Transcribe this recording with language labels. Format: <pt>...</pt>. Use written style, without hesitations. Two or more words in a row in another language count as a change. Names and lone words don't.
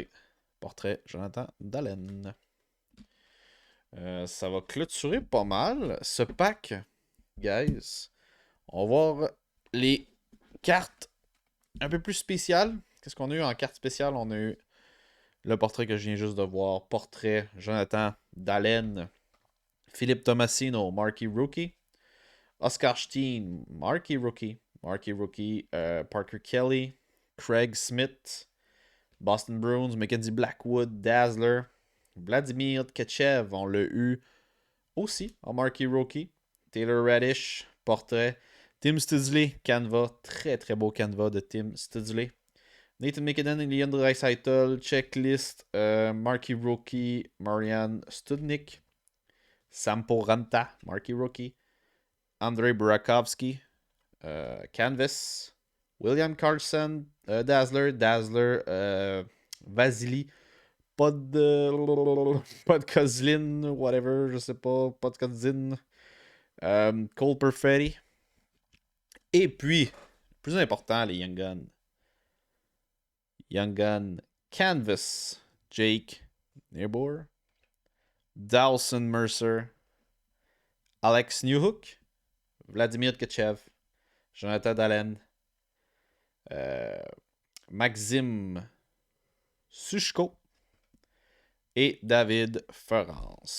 <fr>Portrait, Jonathan Dallin. Ça va clôturer pas mal ce pack, guys. On va voir les cartes un peu plus spéciales. Qu'est-ce qu'on a eu en carte spéciale? On a eu le portrait que je viens juste de voir. Portrait, Jonathan Dallin. Philippe Tomasino,</fr> <en>Marquee Rookie. Oscar Steen, Marquee Rookie. Marquee Rookie. Parker Kelly. Craig Smith. Boston Bruins, Mackenzie Blackwood, Dazzler.</en> <fr>Vladimir Tkachev, on l'a eu aussi en</fr> <en>Marquee Rookie.</en> <fr>Taylor Radish, portrait. Tim Studsley, canevas. Très très beau canevas de Tim Studsley. Nathan McKinnon et Leon Draisaitl, checklist.</fr> <en>Marquee Rookie, Marianne Studnik. Sampo Ranta, Marquee Rookie. Andrei Burakovsky, canvas. William Carlson, Dazzler, Vasily, Podkozlin,</en> <fr>whatever, je sais pas, Podkozlin, Cole Perfetti. Et puis, plus important, les</fr> <en>Young Guns. Young Gun Canvas, Jake Nearbour, Dawson Mercer, Alex Newhook, Vladimir Tkachev, Jonathan Dallin, Maxime Sushko et David Ferrance.</en>